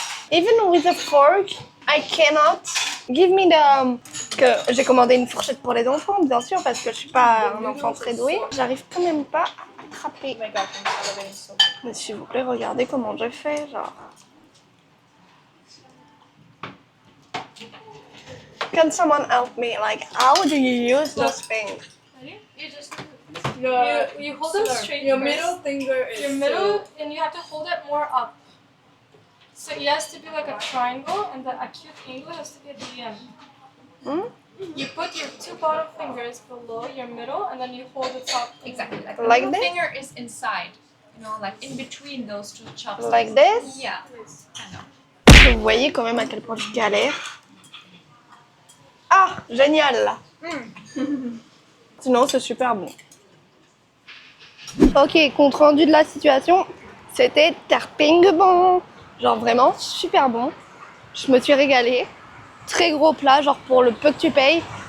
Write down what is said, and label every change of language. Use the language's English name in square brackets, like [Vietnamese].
[English] Even with a fork, I cannot. Give me the... [French] Que j'ai commandé une fourchette pour les enfants, bien sûr, parce que je suis pas un enfant très doué. J'arrive quand même pas à attraper. Mais s'il vous plaît, regardez comment je fais, genre. [English] Can someone help me? Like, how do you use those things? You just you hold it straight. Your middle finger is your middle, and you have to hold it more up. So it has to be like a triangle, and the acute angle has to be at the end. Hmm? You put your 2 bottom fingers below your middle, and then you hold the top. Exactly. Like Like the middle this? finger is inside. You know, like in between those 2 chopsticks. Like this? Yeah. Kind of. [French] Vous voyez quand même à quel point je galère. Ah, génial là. Sinon, c'est super bon. Ok, compte rendu de la situation, c'était terping bon. Genre vraiment super bon. Je me suis régalée. Très gros plat, genre pour le peu que tu payes.